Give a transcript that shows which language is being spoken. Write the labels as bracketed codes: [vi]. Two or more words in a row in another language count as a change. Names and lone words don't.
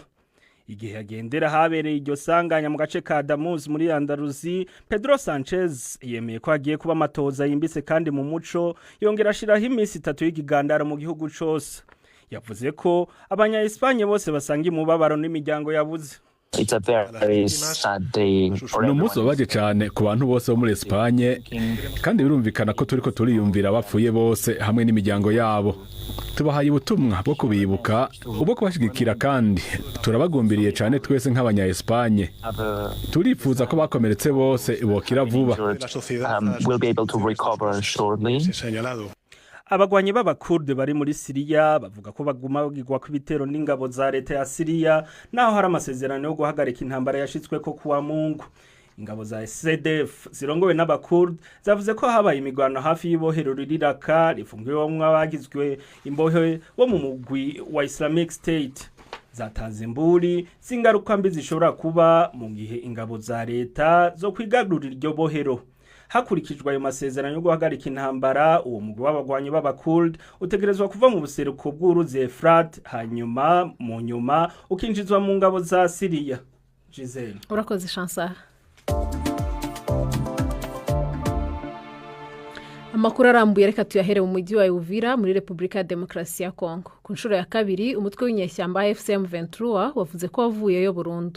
[rn] Igihe yagendera habereye iryo sanganya mu gace ka Damuz muri Andalusi, Pedro Sanchez yemeye ko agiye kuba amatoza yimbise kandi mu muco, yongera ashiraho iminsi 3 y'igigandaro mu gihugu cyose. Yavuze ko abanya-Espagne bose basanga imubabaro n'imiryango yabuze. [en] It's a very sad day. [rn] Ni umunsi wabaje cyane ku bantu bose bo muri Espagne, kandi birumvikana ko turiko turiyumvira abapfuye bose hamwe n'imiryango yabo. Tubahaye ubutumwa bwo kubibuka, ubwo kubashigikira, kandi turabagumbiriye cyane twese nk'abanya-Espagne. Turifuza ko bakomeretse bose bokira vuba. [en] We'll be able to recover shortly. [rn] Abagwanyi b'Abakurde bari muri Syria bavuga ko baguma bagirwa kw'ibitero n'ingabo za leta ya Syria, naho hari amasezerano yo guhagarika intambara yashitswe ko kuwa Mungu. Ingabo za SDF zirongowe n'Abakurde zavuze ko habaye imigwano hafi y'ibohero riraka rifungiwemwo abagizwe imbohe bo mu mugwi wa Islamic State. Zatanze imburi zingaruka mbi zishobora kuba mu gihe ingabo za leta zo kwigarurira iryo bohero. Hakurikijwe ayo masezerano yo guhagarika intambara, uwo mugwi w'abagwanyi b'Abakurde utegerezwa kuva mu buseruko bw'uruzi Efrat, hanyuma mu nyuma ukinjizwa mu ngabo za Syria. Giselle. Urakoze Chancellor. Amakuru arambuye reka tuyahere mu mujyi wa Uvira muri Repubulika ya Demokarasi ya Kongo. Ku nshuro ya kabiri umutwe w'inyeshyamba AFC M23 wavuze ko wavuyeyo burundu.